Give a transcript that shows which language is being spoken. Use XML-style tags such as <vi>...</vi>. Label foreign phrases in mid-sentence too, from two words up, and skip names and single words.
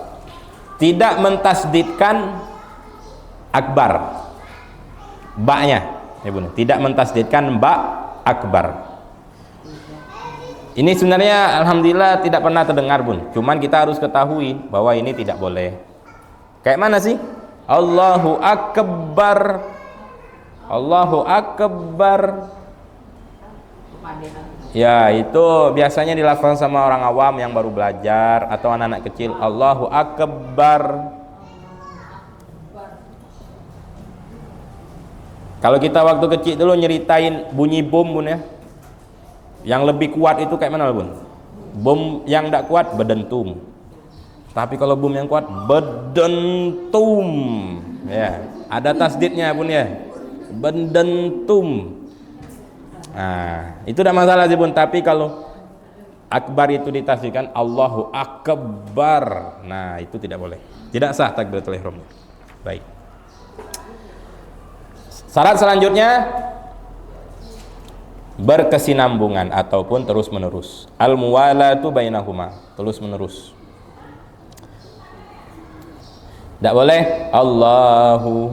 <id>Tidak mentasdidkan akbar. Ba-nya, ya Bun. Tidak mentasdidkan ba akbar. Ini sebenarnya alhamdulillah tidak pernah terdengar, Bun. Cuman kita harus ketahui bahwa ini tidak boleh. Kayak mana sih?</id> <ar>الله أكبر. الله أكبر.</ar> <id>Ya, itu biasanya dilafalkan sama orang awam yang baru belajar atau anak-anak kecil.</id> <ar>الله أكبر.</ar> <id>Kalau kita waktu kecil dulu nyeritain bunyi bom, Bun, ya. Yang lebih kuat itu kayak mana, Bun? Bom yang tidak kuat bedentum. Tapi kalau bom yang kuat bedentum. Ya, ada tasdidnya, Bun, ya. Bedentum. Nah, itu tidak masalah sih, Bun. Tapi kalau akbar itu ditasdidkan</id> <ar>الله أكبر.</ar> <id>Nah, itu tidak boleh. Tidak sah</id> <ar>تكبيرة الإحرام.</ar> <id>Baik. Syarat selanjutnya berkesinambungan ataupun terus menerus.</id> <ar>الموالاة بينهما,</ar> <id>terus menerus. Tidak boleh Allahu.</id>